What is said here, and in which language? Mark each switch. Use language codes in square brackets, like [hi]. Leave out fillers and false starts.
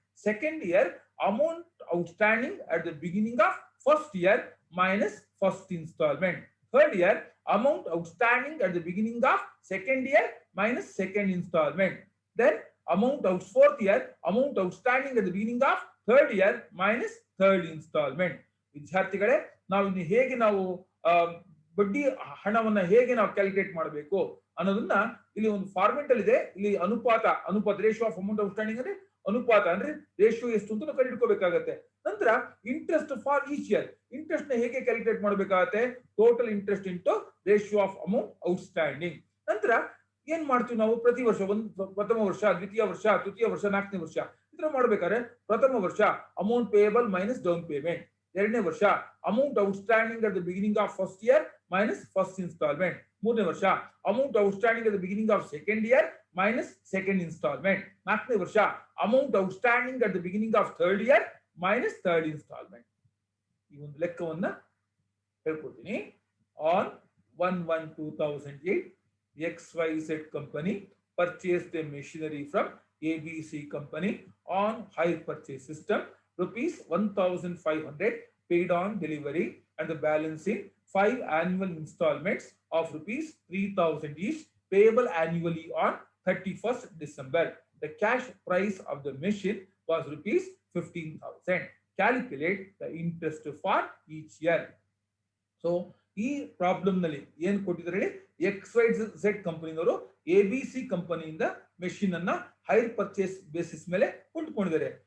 [en] Second year, amount outstanding at the beginning of first year minus first installment. Third year, amount outstanding at the beginning of second year minus second installment. Then amount out fourth year, amount outstanding at the beginning of third year minus third installment. [kn] ವಿದ್ಯಾರ್ಥಿಗಳೇ, ನಾವು ಇನ್ನು ಹೇಗೆ ನಾವು ಬಡ್ಡಿ ಹಣವನ್ನ ಹೇಗೆ ನಾವು calculate ಮಾಡಬೇಕು ಅನ್ನೋದನ್ನ ಇಲ್ಲಿ ಒಂದು ಫಾರ್ಮೆಟ್ ಅಲ್ಲಿ ಇದೆ. ಇಲ್ಲಿ ಅನುಪಾತ [en] ratio of amount outstanding [kn] ಅಂದ್ರೆ ಅನುಪಾತ ಅಂದ್ರೆ ರೇಷಿಯೋ ಎಷ್ಟು ಅಂತ ನಾವು ಕಂಡುಹಿಡ್ಕೋಬೇಕಾಗತ್ತೆ. ನಂತರ [en] interest for each year, [kn] interest ನ ಹೇಗೆ ಕ್ಯಾಲ್ಕುಲೇಟ್ ಮಾಡಬೇಕಾಗತ್ತೆ? [en] Total interest into ratio of amount outstanding. [kn] ನಂತರ ಏನ್ ಮಾಡ್ತೀವಿ ನಾವು? ಪ್ರತಿ ವರ್ಷ ಪ್ರಥಮ ವರ್ಷ, ದ್ವಿತೀಯ ವರ್ಷ, ತೃತೀಯ ವರ್ಷ, ನಾಲ್ಕನೇ ವರ್ಷ ಈ ತರ ಮಾಡ್ಬೇಕಾದ್ರೆ ಪ್ರಥಮ ವರ್ಷ [en] Amount payable minus down payment. [kn] ಎರಡನೇ ವರ್ಷ [en] Amount outstanding at the beginning of first year minus first instalment. [kn] ಮೂರನೇ ವರ್ಷ [en] Amount outstanding at the beginning of second year minus second instalment. [kn] ನಾಲ್ಕನೇ ವರ್ಷ [en] Amount outstanding at the beginning of third year minus third instalment. [kn] ಈ ಒಂದು ಲೆಕ್ಕವನ್ನ ಹೇಳ್ಕೊಡ್ತೀನಿ. [en] On 1/1/2008 XYZ company purchased a machinery from ABC company on hire purchase system, rupees 1,500 paid on delivery and the balance in 5 annual installments of rupees 3,000 each, payable annually on 31st December. The cash price of the machine was rupees 15,000. Calculate the interest for each year. [kn] So ಈ problem ನಲ್ಲಿ ಏನ್ ಕೊಟ್ಟಿದ್ದಾರೆ? XYZ ಕಂಪನಿಯವರು ABC ಕಂಪನಿಯಿಂದ machine ಅನ್ನ hire purchase basis ಮೇಲೆ ಕೊಂಡ್ಕೊಂಡಿದ್ದಾರೆ.